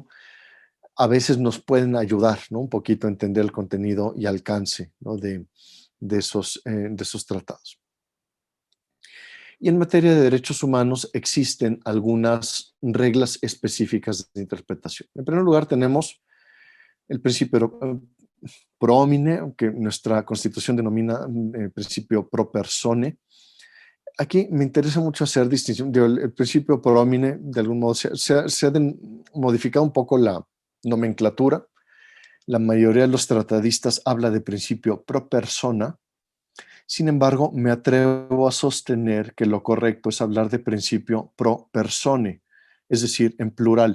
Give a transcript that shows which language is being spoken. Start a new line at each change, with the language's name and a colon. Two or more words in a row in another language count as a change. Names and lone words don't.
Spanish: A veces nos pueden ayudar, ¿no?, un poquito a entender el contenido y alcance, ¿no?, de esos tratados. Y en materia de derechos humanos existen algunas reglas específicas de interpretación. En primer lugar, tenemos el principio
Latin: pro homine,
Spanish: que nuestra Constitución denomina principio
Latin: pro persone.
Spanish: Aquí me interesa mucho hacer distinción. El principio
Latin: pro homine,
Spanish: de algún modo, se ha modificado un poco la nomenclatura. La mayoría de los tratadistas habla de principio
Latin: pro persona.
Spanish: Sin embargo, me atrevo a sostener que lo correcto es hablar de principio
Latin: pro persone,
Spanish: es decir, en plural.